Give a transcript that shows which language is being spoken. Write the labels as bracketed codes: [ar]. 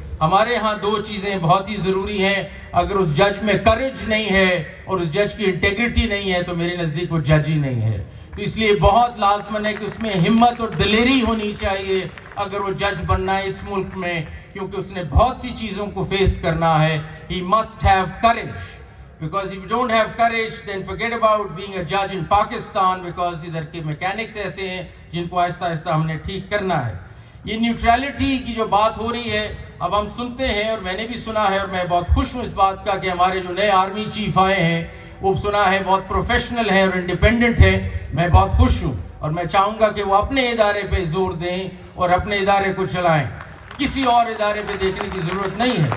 [ur] ہمارے ہاں دو چیزیں بہت ہی ضروری ہیں. اگر اس جج میں کریج نہیں ہے اور اس جج کی انٹیگریٹی نہیں ہے تو میرے نزدیک وہ جج ہی نہیں ہے. تو اس لیے بہت لازمن ہے کہ اس میں ہمت اور دلیری ہونی چاہیے اگر وہ جج بننا ہے اس ملک میں, کیونکہ اس نے بہت سی چیزوں کو فیس کرنا ہے. [en] He must have courage, because if you don't have courage then forget about being a judge in Pakistan, because [ur] ادھر کے میکینکس ایسے ہیں جن کو آہستہ آہستہ ہم نے ٹھیک کرنا ہے. یہ نیوٹرلٹی کی جو بات ہو رہی ہے اب ہم سنتے ہیں, اور میں نے بھی سنا ہے, اور میں بہت خوش ہوں اس بات کا کہ ہمارے جو نئے آرمی چیف آئے ہیں وہ سنا ہے بہت پروفیشنل ہیں اور انڈیپینڈنٹ ہیں. میں بہت خوش ہوں اور میں چاہوں گا کہ وہ اپنے ادارے پہ زور دیں اور اپنے ادارے کو چلائیں, کسی اور ادارے پہ دیکھنے کی ضرورت نہیں ہے.